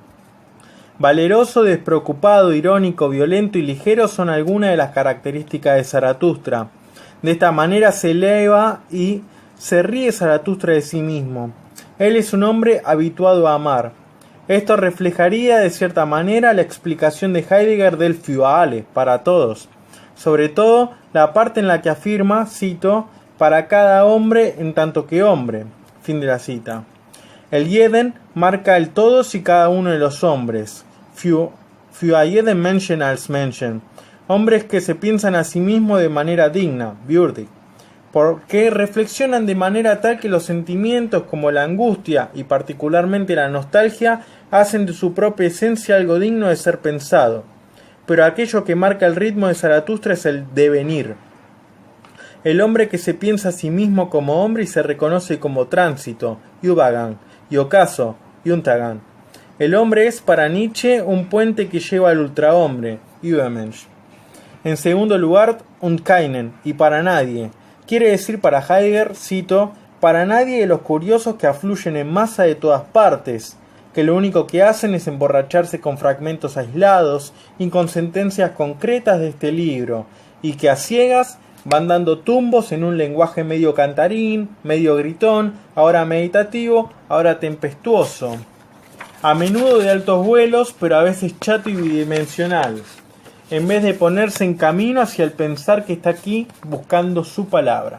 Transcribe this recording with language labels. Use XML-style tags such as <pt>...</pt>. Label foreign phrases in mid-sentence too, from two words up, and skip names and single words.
<es>Valeroso, despreocupado, irónico, violento y ligero son algunas de las características de Zaratustra. De esta manera se eleva y se ríe Zaratustra de sí mismo. Él es un hombre habituado a amar. Esto reflejaría de cierta manera la explicación de Heidegger del</es> <de>für alle,</de> <es>para todos. Sobre todo la parte en la que afirma, cito, para cada hombre en tanto que hombre. Fin de la cita. El jeden marca el todos y cada uno de los hombres.</es> <de>Für jeden Menschen als Menschen.</de> <es>Hombres que se piensan a sí mismos de manera digna, würdig. Porque reflexionan de manera tal que los sentimientos como la angustia y particularmente la nostalgia hacen de su propia esencia algo digno de ser pensado. Pero aquello que marca el ritmo de Zaratustra es el devenir. El hombre que se piensa a sí mismo como hombre y se reconoce como tránsito, Übergang, y ocaso, Untergang. El hombre es para Nietzsche un puente que lleva al ultrahombre, Übermensch. En segundo lugar,</es> <de>und keinen,</de> <es>y para nadie. Quiere decir para Heidegger, cito, para nadie de los curiosos que afluyen en masa de todas partes, que lo único que hacen es emborracharse con fragmentos aislados y con sentencias concretas de este libro, y que a ciegas van dando tumbos en un lenguaje medio cantarín, medio gritón, ahora meditativo, ahora tempestuoso, a menudo de altos vuelos, pero a veces chato y bidimensional, en vez de ponerse en camino hacia el pensar que está aquí buscando su palabra.</es>